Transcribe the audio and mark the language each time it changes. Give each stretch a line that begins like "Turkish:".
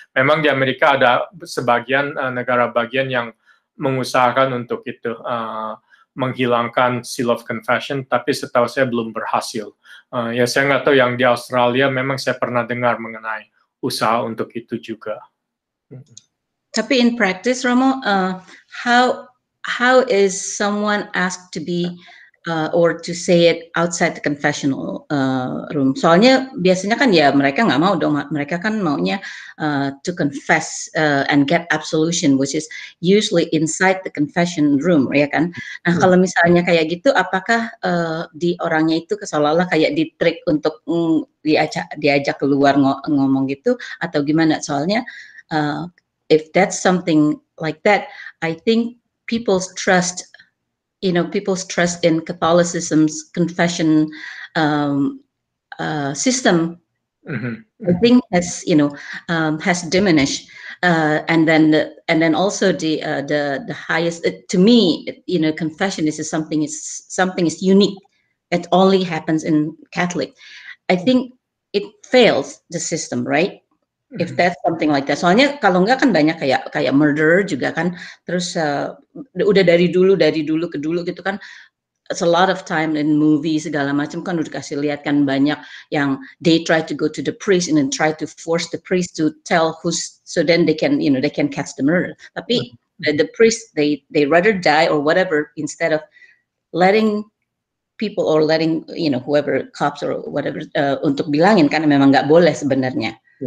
Indonesian: Memang di Amerika ada sebagian negara bagian yang mengusahakan untuk itu menghilangkan seal of confession, tapi setahu saya belum berhasil. Ya saya nggak tahu yang di Australia, memang saya pernah dengar mengenai usaha untuk itu juga. Tapi
English: in practice, Romo, how is someone asked to be or to say it outside the confessional room?
Indonesian: Soalnya biasanya kan ya mereka nggak mau dong, mereka kan maunya
English: to confess and get absolution, which is usually inside the confession room,
Indonesian: ya kan? Nah kalau misalnya kayak gitu, apakah di orangnya itu seolah-olah kayak di trick untuk diajak keluar ngomong gitu, atau gimana?
English: Soalnya if that's something like that, I think people's trust people's trust in Catholicism's confession system, I think has diminished, and then also the highest to me, confession is something is unique. It only happens in Catholic. I think it fails the system, right? If that's something like that.
Indonesian: Soalnya kalau enggak kan banyak kayak murderer juga kan, terus udah dari dulu ke dulu gitu kan.
English: It's a lot of time in movies
Indonesian: segala macam kan udah kasih lihat kan, banyak yang
English: they try to go to the priest and then try to force the priest to tell so then they can catch the murderer. Tapi the priest they rather die or whatever instead of letting people or letting whoever cops or whatever
Indonesian: untuk bilangin, karena memang nggak boleh sebenarnya.